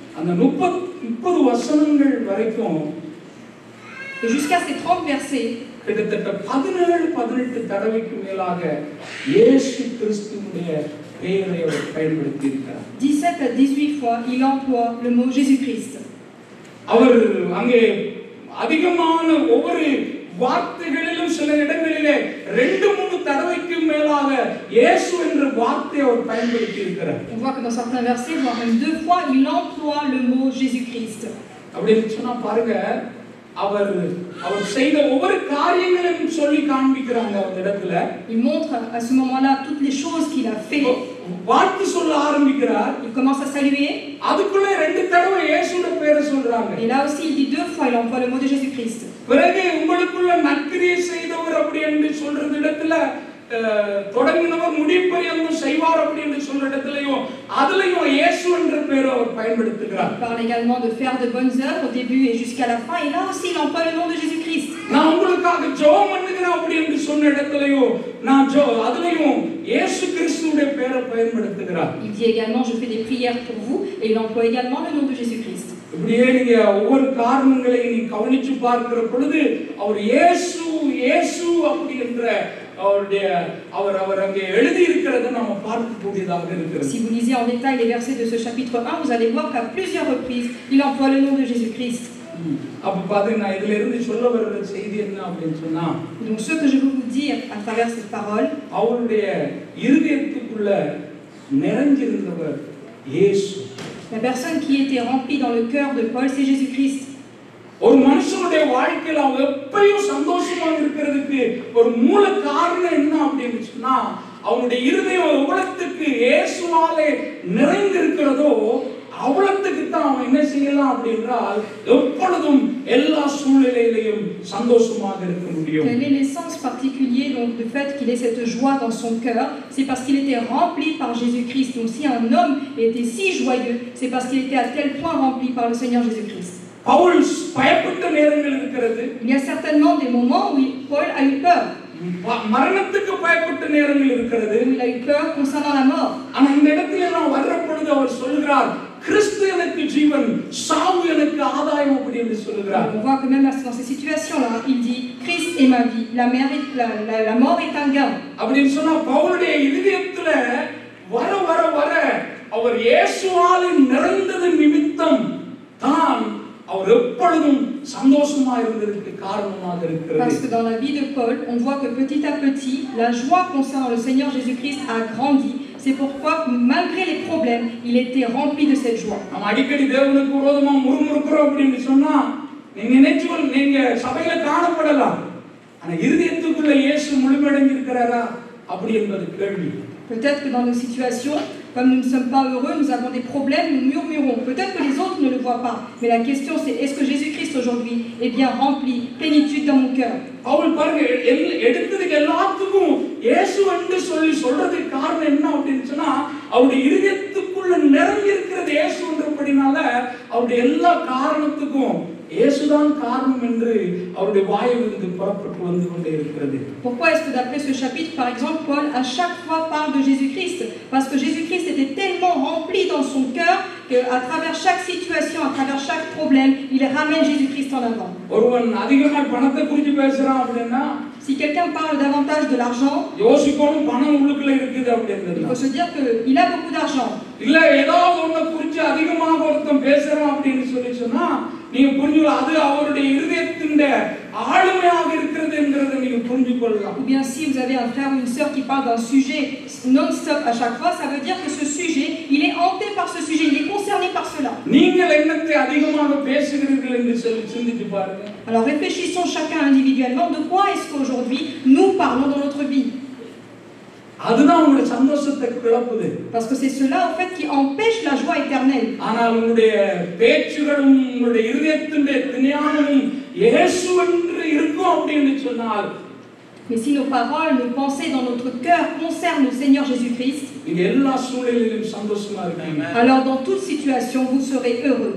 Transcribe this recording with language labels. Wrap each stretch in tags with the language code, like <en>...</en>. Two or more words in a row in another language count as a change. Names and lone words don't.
<fr>Et jusqu'à ces 30 versets, 17 à 18 fois, il emploie le mot Jésus-Christ.</fr> <ta>வார்த்தைகளிலும் சில இடங்களிலே 2-3 தடவைக்கு மேலாக இயேசு என்ற வார்த்தையை அவர் பயன்படுத்தி இருக்கிறார்.</ta> <fr>On voit que dans certains versets, voire même 2 fois, il emploie le mot Jésus-Christ.</fr> <ta>அப்படின்னு சொன்னா பாருங்க, அவர் செய்த ஒவ்வொரு காரியங்களையும் சொல்லி காண்பிக்கிறாங்க அந்த இடத்துல.</ta> <fr>Il montre à ce moment-là toutes les choses qu'il a fait.</fr> <ta>வாழ்த்து சொல்ல ஆரம்பிக்கிறார்.</ta> <fr>Il commence à saluer.</fr> <ta>அதுக்குள்ள 2 தடவை இயேசுவோட பேரை சொல்றாங்க.</ta> <fr>Et là aussi il dit 2 fois, il emploie le mot de Jésus-Christ.</fr> <ta>பிறகு உங்களுக்குள்ள நற்கிரியை செய்தவர் அப்படி என்று சொல்றது இடத்துல தொடங்கினவர் முடிப்பரியந்தம் செய்வார் அப்படி என்று சொல்ற இடத்துலயும் அதுலயும் இயேசு என்ற பெயரை அவர் பயன்படுத்துகிறார்.</ta> <fr>Il parle également de faire de bonnes œuvres au début et jusqu'à la fin, et là aussi il emploie le nom de Jésus-Christ.</fr> <ta>நான் உங்களுக்காக ஜெபம் பண்ணுகிறேன் அப்படி என்று சொன்ன இடத்துலயும் அதுலயும் இயேசு கிறிஸ்துவின் பெயரை பயன்படுத்துகிறார்.</ta> <fr>Il dit également je fais des prières pour vous et il emploie également le nom de Jésus-Christ.</fr> <ta>இப்படியே நீங்க ஒவ்வொரு காரணங்களை நீ கவனிச்சு பார்க்கிற பொழுது அவர் இயேசு இயேசு அப்படி என்ற அவர் அங்கே எழுதி இருக்கிறதை நாம பார்க்கக்கூடியதாக இருக்கிறது.</ta> <fr>Si vous lisez en détail les versets de ce chapitre 1, vous allez voir qu'à plusieurs reprises, il emploie le nom de Jésus-Christ.</fr> <ta>அப்ப பாத்தீங்கன்னா இதுல இருந்து சொல்ல வர்ற செய்தி என்ன அப்படினு சொன்னா,</ta> <fr>donc ce que je veux vous dire à travers cette parole,</fr> <ta>அவருடைய இதயத்துக்குள்ள நிறைஞ்சிருந்தவர் இயேசு.</ta> <fr>La personne qui était remplie dans le cœur de Paul, c'est Jésus-Christ.</fr> <ta>ஒரு மனுஷனுடைய வாழ்க்கையில அவன் எப்பவும் சந்தோஷமா இருக்கிறதுக்கு ஒரு மூல காரணம் என்ன அப்படின்னு சொன்னா, அவனுடைய இருதயம் எவ்வளவுக்கு இயேசுவாலே நிறைந்திருக்கிறதோ அவ்வளவுக்கு தான் அவன் என்ன செய்யலாம் அப்படின்றால் எப்பொழுதும் எல்லா சூழ்நிலையிலும் சந்தோஷமாக இருக்க முடியும்.</ta> <fr>Quel est l'essence particulier donc du fait qu'il ait cette joie dans son cœur? C'est parce qu'il était rempli par Jésus-Christ. Donc si un homme était si joyeux, c'est parce qu'il était à tel point rempli par le Seigneur Jésus-Christ.</fr> <ta>Paul பயப்பட்ட நேரங்கள் இருக்கிறது.</ta> <fr>Il y a certainement des moments où Paul a eu peur.</fr> <ta>மரணத்துக்கு பயப்பட்ட நேரங்கள் இருக்கிறது.</ta> <fr>Il a eu peur concernant la mort.</fr> <ta>ஆனா இந்த இடத்துல நான் வர்ற பொழுது அவர் சொல்கிறார், கிறிஸ்து எனக்கு ஜீவன், சாவு எனக்கு ஆதாயம் அப்படி என்று சொல்கிறார்.</ta> <fr>On voit que même dans ces situations-là, il dit Christ est ma vie, la mort est un gain.</fr> <ta>அப்படின்னு சொன்னா பவுலுடைய இதயத்துல வர அவர் இயேசுவால் நிறைந்தது நிமித்தம் தான் அவர் எப்பொழுதும் சந்தோஷமா இருந்ததற்கு காரணமாக இருக்கிறது.</ta> <fr>Parce que dans la vie de Paul, on voit que petit à petit, la joie concernant le Seigneur Jésus-Christ a grandi. C'est pourquoi, malgré les problèmes, il était rempli de cette joie.</fr> <ta>நம்ம அடிக்கடி தேவனுக்கு விரோதமா முறுமுறுக்கிறோம் அப்படின்னு சொன்னா, நீங்க சபையில காணப்படலாம், ஆனா இருதயத்துக்குள்ள இயேசு முழுமையடைஞ்சிருக்கிறாரா அப்படி என்பது கேள்வி.</ta> <fr>Peut-être que dans nos situations, Comme nous ne sommes pas heureux, nous avons des problèmes, nous murmurons. Peut-être que les autres ne le voient pas, mais la question c'est est-ce que Jésus-Christ aujourd'hui est bien rempli, plénitude dans mon cœur?</fr> <ta>அவள் பாருங்க எடுத்ததுக்கு எல்லாத்துக்கும் இயேசு என்று சொல்றதுக்கு காரணம் என்ன அப்படின்னு சொன்னா அவருடைய இதயத்துக்குள்ள நிறைஞ்சி இருக்கிறது இயேசுன்றபடினால அவருடைய எல்லா காரணத்துக்கும் இயேசுதான் காரணம் என்று அவருடைய வாயிலிருந்து புறப்பட்டு வந்து கொண்டே இருக்கிறது.</ta> <fr>Pourquoi est-ce que d'après ce chapitre, par exemple, Paul à chaque fois parle de Jésus-Christ? Parce que Jésus-Christ était tellement rempli dans son cœur qu'à travers chaque situation, à travers chaque problème, il ramène Jésus-Christ en avant.</fr> <ta>ஒருவன் அதிகமாக பணத்தை குறித்து பேசுறான் அப்படின்னா</ta> <fr>Si quelqu'un parle davantage de l'argent,</fr> <ta>யோசிக்கணும் பணம் உள்ளுக்குள்ள இருக்குது அப்படின்றது.</ta> <fr>il faut se dire qu'il a beaucoup d'argent.</fr> <ta>இல்ல ஏதாவது ஒண்ணு குறித்து அதிகமாக ஒருத்தன் பேசுறான் அப்படின்னு சொன்னா நீங்க புரிஞ்சுக்கலாம் அது அவருடைய இதயத்தின் ஆளுமையாக இருக்கிறது என்கிறதை நீங்க புரிஞ்சுக்கொள்ளலாம்.</ta> <fr>Ou bien si vous avez un frère ou une sœur qui parle d'un sujet non-stop à chaque fois, ça veut dire que ce sujet, il est hanté par ce sujet, il est concerné par cela.</fr> <ta>நீங்கள் என்னத்தை அதிகமாக பேசுகிறீர்கள் என்று சிந்தித்து பாருங்க.</ta> <fr>Alors réfléchissons chacun individuellement de quoi est-ce qu'aujourd'hui nous parlons dans notre vie.</fr> <ta>அதுதான் உங்களுடைய சந்தோஷத்தை கிளப்புது.</ta> <fr>Parce que c'est cela en fait qui empêche la joie éternelle.</fr> <ta>ஆனால் உங்களுடைய பேச்சுகளும் உங்களுடைய இதயத்தின் ஞானமும் இயேசு என்று இருக்கும் அப்படின்னு சொன்னால்</ta> <fr>Mais si nos paroles, nos pensées dans notre cœur concernent le Seigneur Jésus-Christ,</fr> <ta>நீங்க எல்லா சூழ்நிலையிலும் சந்தோஷமா இருக்கீங்க.</ta> <fr>alors dans toute situation vous serez heureux.</fr>